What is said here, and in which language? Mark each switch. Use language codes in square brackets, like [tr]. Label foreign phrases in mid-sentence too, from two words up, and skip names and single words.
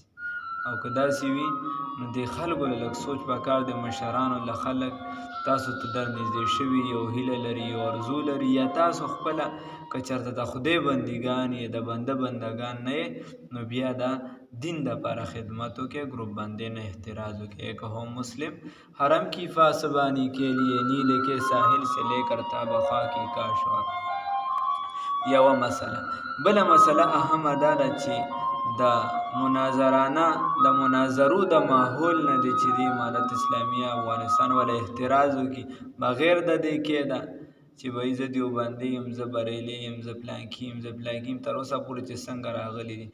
[ps] او که داسې وي نو د خلکو له لږ سوچ پکار د مشرانو له خلک تاسو ته در نږدې شوي، یو هیله لري، یو ارزو لري، یا تاسو خپله که چېرته د خدای بندګان یې، د بنده بندګان نه یې، نو بیا د دین دپاره خدمت وکړئ، ګروپ بندۍ نه احتراز وکړئ. [ur] ایک ہو مسلم حرم کی پاسبانی کے لیے نیلے کے ساحل سے لے کر تا بخا کی کاشوا. [ps] یوه مسله. بله مسله اهمه دا ده چې د مناظرو د ماحول نه دی چې د امارت اسلامیه افغانستان ولا احتراز وکړي، بغیر د دې کېده چې بهی زه دیوبندي یم، زه بریلي یم، زه پلانکي یم، زه پلانکي یم، تر اوسه پورې چې څنګه راغلي دي.